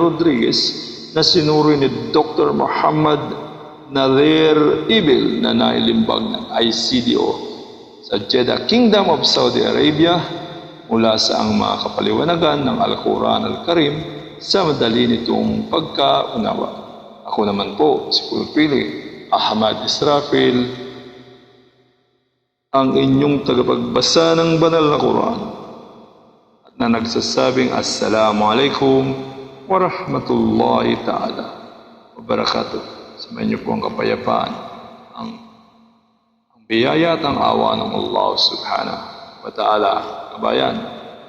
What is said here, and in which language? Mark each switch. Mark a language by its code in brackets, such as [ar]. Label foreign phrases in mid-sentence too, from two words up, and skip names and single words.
[tl] Rodriguez, na sinuri ni Dr. Muhammad Nadir Ibil na nailimbag ng ICDO sa Jeddah Kingdom of Saudi Arabia, mula sa ang mga kapaliwanagan ng Al-Quran Al-Karim sa madali nitong pagkaunawa. Ako naman po, si Pulpili Ahmad Israfil, ang inyong tagapagbasa ng banal na Quran, na nagsasabing [ar] السلام عليكم ورحمة الله تعالى وبركاته. [tl] Sa inyo po ang kapayapaan, ang biyaya at ang awa ng [ar] الله سبحانه وتعالى. [tl] Kabayan,